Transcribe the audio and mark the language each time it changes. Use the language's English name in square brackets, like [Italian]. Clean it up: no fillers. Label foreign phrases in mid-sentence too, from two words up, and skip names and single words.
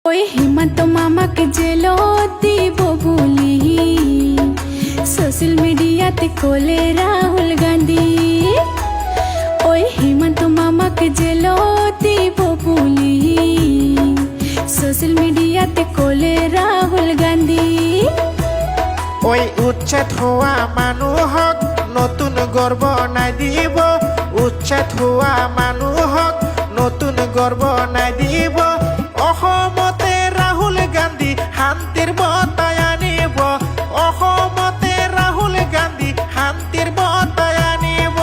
[Assamese] ওই হিমন্ত মামাকে জেলত দিব বলি [English] social mediaতে [Assamese] কোলে রাহুল গান্ধী। ওই হিমন্ত মামাকে জেলত দিব বলি [English] social mediaতে [Assamese] কোলে রাহুল গান্ধী। ওই উচ্ছেদ হোৱা মানুহক নতুন গর্ব নাই দিব, উচ্ছেদ হোৱা মানুহক নতুন গর্ব নাই দিব। অসমতে রাহুল গান্ধী শান্তিৰ বঁটাই আনিব, অসমতে রাহুল গান্ধী শান্তিৰ বঁটাই আনিব।